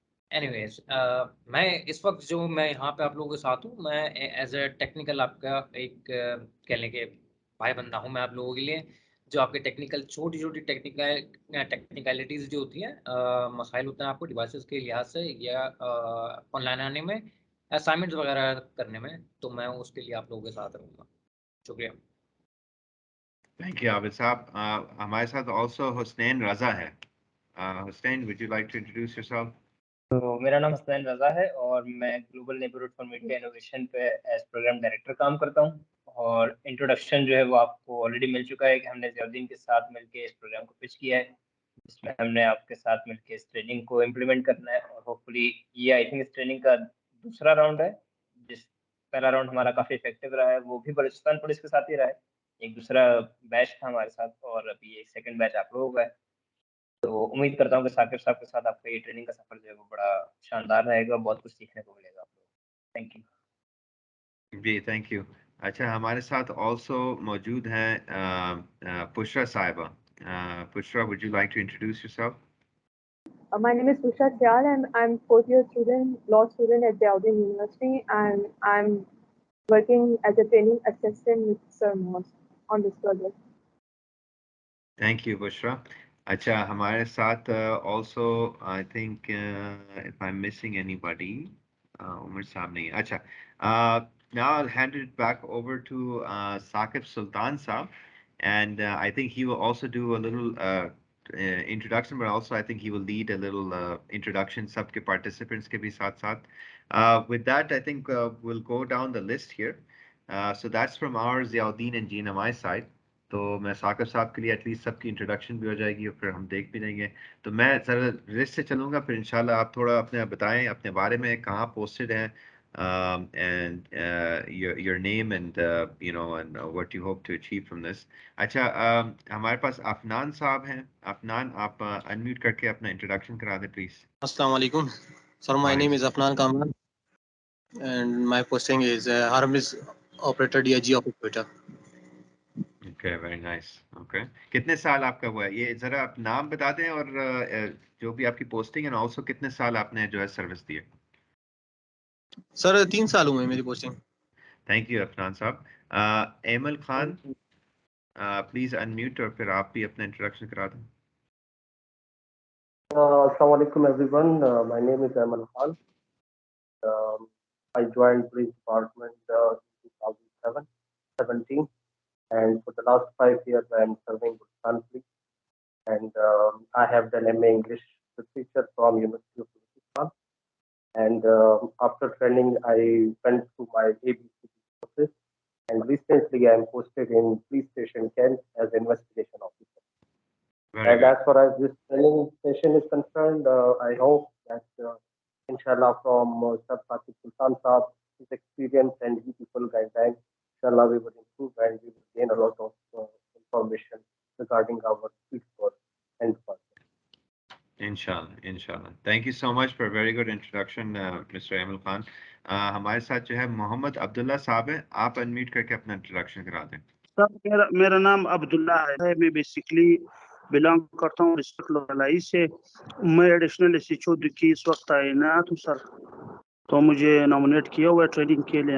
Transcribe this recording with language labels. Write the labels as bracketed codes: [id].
[ur] Any ویز میں اس وقت جو میں یہاں پہ آپ لوگوں کے ساتھ ہوں, میں ایز اے ٹیکنیکل آپ کا ایک کہہ لیں کہ بھائی بندہ ہوں میں آپ لوگوں کے لیے, جو آپ کے ٹیکنیکل چھوٹی چھوٹی ٹیکنیکلٹیز جو ہوتی ہیں, مسائل ہوتے ہیں آپ کو ڈیوائسز کے لحاظ سے یا آن لائن آنے میں, اسائنمنٹس وغیرہ کرنے میں, تو میں اس کے لیے آپ لوگوں کے ساتھ رہوں گا. شکریہ. [en] Thank you Abid صاحب. [ur] ہمارے ساتھ آلسو حسنین رضا ہے. [en] Hasnain, would you like to introduce yourself? [ur] تو میرا نام حسنین رضا ہے اور میں global neighbourhood for media innovation پہ ایز پروگرام ڈائریکٹر کام کرتا ہوں. اور انٹروڈکشن جو ہے وہ آپ کو آلریڈی مل چکا ہے کہ ہم نے ضیاء الدین کے ساتھ مل کے اس پروگرام کو پچ کیا ہے, جس میں ہم نے آپ کے ساتھ مل کے اس ٹریننگ کو امپلیمنٹ کرنا ہے. اور ہوپ فلی یہ [en] I think [ur] اس ٹریننگ کا دوسرا راؤنڈ ہے. جس پہلا راؤنڈ ہمارا کافی افیکٹو رہا ہے, وہ بھی بلوچستان پولیس کے ساتھ ہی رہا ہے. ایک دوسرا بیچ تھا ہمارے ساتھ اور ابھی ایک سیکنڈ بیچ آپ لوگوں کا ہے. تو امید کرتا ہوں کہ ثاقب صاحب کے ساتھ آپ کا یہ ٹریننگ کا سفر جو ہے وہ بڑا شاندار رہے گا, بہت کچھ سیکھنے کو ملے گا آپ کو. [en] Thank you. جی thank you. [ur] اچھا, ہمارے ساتھ آلسو موجود ہیں پشرا صاحبہ. [en] Bushra, would you like to introduce yourself? My name is Pusha Syal and I'm fourth year student, law student at Jaldi University, and I'm working as a training assistant with Sir Moss on this project. Thank you, Bushra. [ur] اچھا, ہمارے ساتھ [en] also I think if I'm missing anybody, Umar Sahib [ur] نہیں. [en] اچھا, now I'll hand it back over to Saqib Sultan Saab, and I think he will also do a little introduction, but also I think he will lead a little introduction [ur] سب کے [en] participants [ur] کے بھی ساتھ ساتھ. [en] With that, I think we'll go down the list here. So that's from our Ziauddin and GNMI side. [ur] تو میں ثاقب صاحب کے لیے [en] at least [ur] سب کی انٹروڈکشن بھی ہو جائے گی اور پھر ہم دیکھ بھی لیں گے. تو میں ذرا لسٹ سے چلوں گا, پھر انشاءاللہ آپ تھوڑا اپنے بتائیں اپنے بارے میں, کہاں پوسٹڈ ہیں, [en] And your name and you know and what you hope to achieve from this. [ur] اچھا, ہمارے پاس عفنان صاحب ہیں. عفنان, آپ انمیوٹ کر کے اپنا انٹروڈکشن کرا دیں پلیز. [en] السلام علیکم sir, my name is Afnan Kamran and my posting is Harmis Operator DIG of Equator. Okay, very nice. [ur] Okay, کتنے سال آپ کا ہوا ہے یہ, ذرا آپ نام بتا دیں اور جو بھی آپ کی پوسٹنگ ہے, اور آلسو کتنے سال آپ نے جو ہے سروس دی ہے. سر 3 سال ہوئے میری پوسٹنگ. [en] Thank you Afnan Sahib. [ur] ایمل خان, پلیز انمیوٹ اور پھر آپ بھی اپنا انٹروڈکشن کرا دیں. [en] السلام علیکم everyone. My name is Aimal Khan. I joined police department in 2017, and for the last 5 years I am serving Bhutan police, and I have done MA English literature from University of Bhutan, and after training I went through my ABC courses, and recently I am posted in police station Kent as investigation officer. Very And good. as far as this training session is concerned, I hope that inshallah from Sir Saqib Sultan Saab, his experience and you people guidelines, inshallah we will improve and we will gain a lot of information regarding our field course and department. [ar] انشاءاللہ, انشاءاللہ. [en] thank you so much for very good introduction mister Aimal [ur] Khan. ہمارے ساتھ جو ہے محمد عبداللہ صاحب ہیں, آپ unmute کر کے اپنا انٹروڈکشن کرا دیں. سر میرا نام عبداللہ ہے, میں بیسکلی بلانگ کرتا ہوں ڈسٹرکٹ لولائی سے. میں ایڈیشنل ایس ایچ او کی اس وقت تعینات ہوں سر, تو مجھے نامنیٹ کیا ہوا ہے ٹریننگ کے لیے.